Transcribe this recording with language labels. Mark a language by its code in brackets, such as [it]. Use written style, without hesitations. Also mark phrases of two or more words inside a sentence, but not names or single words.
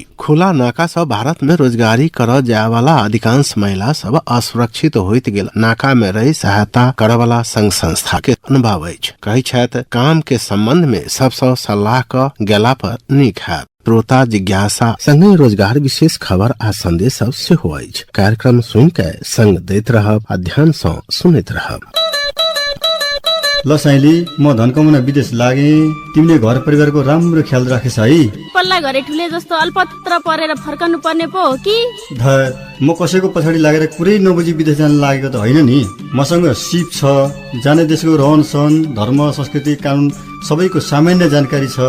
[mai] खुला नाका से भारत में रोजगारी कर जाय वाला अधिकांश महिला सब असुरक्षित होइत गेल नाका में रही सहायता करे वाला संघ संस्था के अनुभव अछि। कहै छथि, काम के संबंध में सबसे सलाह क गेला पर नीक है। श्रोता जिज्ञासा संगे रोजगार विशेष खबर आ संदेश सब सेहो अछि। कार्यक्रम सुन के संग दैत रहब, अध्ययन से सुनैत रहब। [ne] ल साइली, म धन कमाउन विदेश लागे, तिमीले घर परिवारको राम्रो ख्याल राखेछ है। पल्ला घरे ठुले जस्तो अल्पत्र परेर फर्कनु पर्ने पो हो कि? म कसैको पछाडि लागेर कुरै नबुझी विदेश जान लागेको त होइन नि। मसँग सिप छ, जाने देशको रहन सहन धर्म संस्कृति कानुन सबैको सामान्य जानकारी छ।